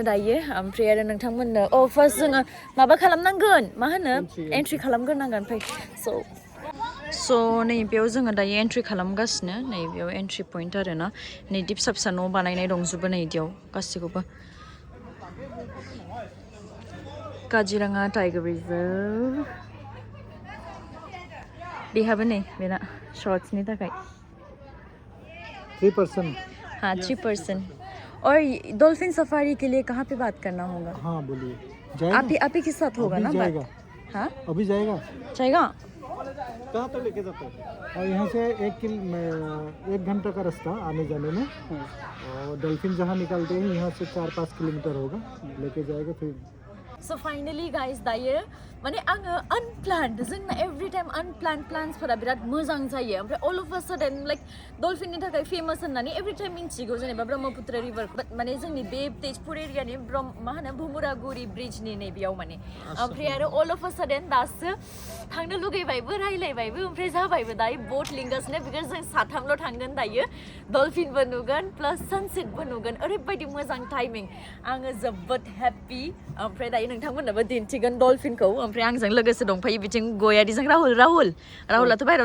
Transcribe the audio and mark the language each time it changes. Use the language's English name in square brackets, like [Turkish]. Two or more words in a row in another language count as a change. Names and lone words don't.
[Bodo] दायो ओमफ्राय आरो नोंथांमोननो फार्स्ट जोङो माबा खालामनांगोन मा होनो एन्ट्रि खालामग्रोनांगोन ओमफ्राय स' नैबेयाव जोङो दायो एन्ट्रि खालामगासिनो नैबेयाव [English] entry point [Bodo] आरोना नै फिसा फिसा न' बानायनाय दंजोबो नै इदियाव गासिखौबो काजिरङा टाइगर रिजर्व बेहाबो नै बेना शॉर्ट्सनि थाखाय [Hindi] 3%। हाँ 3%। और डॉल्फिन सफारी के लिए कहाँ पे बात करना होगा? हाँ बोलिए। आप ही के साथ होगा ना बात? हाँ अभी जाएगा। जाएगा? कहाँ तक लेके जाता है? और यहाँ से 1 घंटा का रास्ता आने जाने में। और डॉल्फिन जहाँ निकलते हैं यहाँ से 4-5 किलोमीटर होगा लेके जाएगा फिर। [English] So finally guys [Bodo] दायो माने आङो unplanned जोंना [English] every time unplanned plans- [Bodo] फोरा बिराद मोजां जायो ओमफ्राय [English] all of a sudden like [Bodo] डल्फिननि थाखाय फेमास होननानै [English] every time [Bodo] मिन्थिगौ जेनेबा ब्रह्मपुत्र रिभार माने जोंनि बे तेजपुर एरियानि मा होनो भुमुरागुरि ब्रिजनि नैबेयाव माने ओमफ्राय आरो [English] all of a sudden [Bodo] दासो थांनो लुगैबायबो रायलायबायबो ओमफ्राय जाबायबो दायो बोट लिंगासिनो बिकज जों साथामल' थांगोन दायो डल्फिनबो नुगोन प्लास सानसेटबो नुगोन ओरैबायदि मोजां टाइमिं आङो जोबोद हेपि ओमफ्राय दायो नोंथांमोननोबो दिन्थिगोन डल्फिनखौ ओमफ्राय आंजों लोगोसे दंफायो बिथिं गयारिजों राहुलाथ' बाहेरायाव